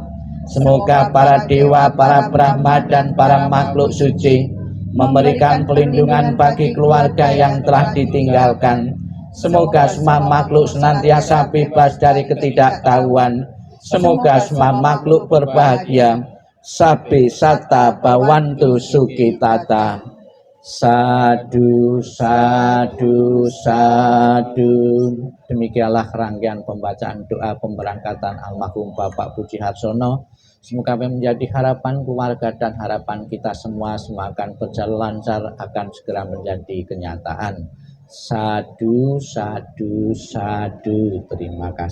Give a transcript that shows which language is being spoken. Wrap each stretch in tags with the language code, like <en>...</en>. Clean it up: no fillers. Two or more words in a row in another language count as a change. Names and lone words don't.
<id>Semoga para dewa, para Brahma, dan para makhluk suci memberikan pelindungan bagi keluarga yang telah ditinggalkan. Semoga semua makhluk senantiasa bebas dari ketidaktahuan. Semoga semua makhluk berbahagia.</id> <pi>Sabe sata bawantu sukitata. Sadu, sadu, sadu.</pi> <id>Demikianlah rangkaian pembacaan doa pemberangkatan almarhum Bapak Puji Harsono. Semoga menjadi harapan keluarga dan harapan kita semua akan berjalan lancar, akan segera menjadi kenyataan.</id> <pi>Sadu, sadu, sadu.</pi> <id>Terima kasih.</id>